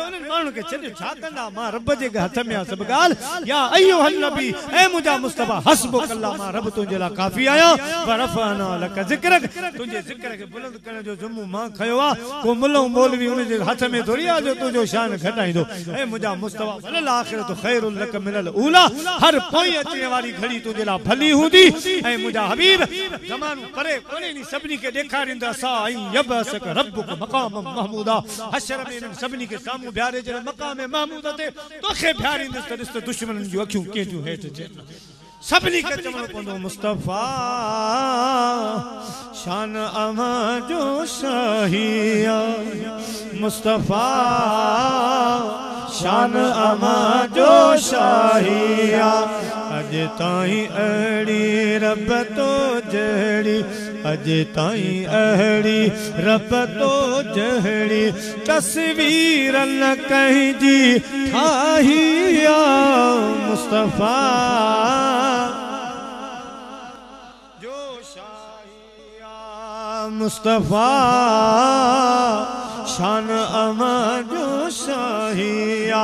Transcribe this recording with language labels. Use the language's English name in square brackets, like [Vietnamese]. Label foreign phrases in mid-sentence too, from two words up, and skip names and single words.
[Sindhi] उन माण्हू के छडियो छा कंदा? मां रब जे हथ में आ सब ॻाल्हि। [Arabic] يا أيها النبي [Sindhi] ए मुझा मुस्तफा [Arabic] حسبك الله, [Sindhi] मां रब तुंहिंजे लाइ काफ़ी आहियां। [Arabic] ورفعنا لك ذكرك, [Sindhi] तुंहिंजे ज़िक्र खे बुलंद करण जो ज़िम्मो मां खयो आ। को मुल्लो मौलवी उन जे हथ में थोड़ी आ जो तुंहिंजो शान घटाईंदो। ए मुझा मुस्तफा [Arabic] وللآخرة خير لك من الأولى, [Sindhi] हर पोइ अचने वाली घड़ी तुंहिंजे लाइ भली हूंदी। ऐं मुझा हबीब ज़मानो परे कोन्हे नी सभिनी खे ॾेखारींदा सा ऐं [Arabic] يبعثك ربك مقاما محمودا. [Sindhi] हशर में इन्हनि सभिनी खे साम्हूं बीहारे जॾहिं मक़ाम महमूद ते तोखे बीहारींदुसि त ॾिस त दुश्मन जो अखियूं केजू हेठि अचनि। सभिनी खे चवणो पवंदो मुस्तफा शान अमा जो शाहिया, मुस्तफा शान अमा जो शाहिया। अज ताईं अड़ी रब तो जड़ी, अज ताईं अड़ी रब तो जड़ी तस्वीर न कहीं जी ठाहिया। मुस्तफा जो शाहिया, मुस्तफा शान अमा जो शाहिया।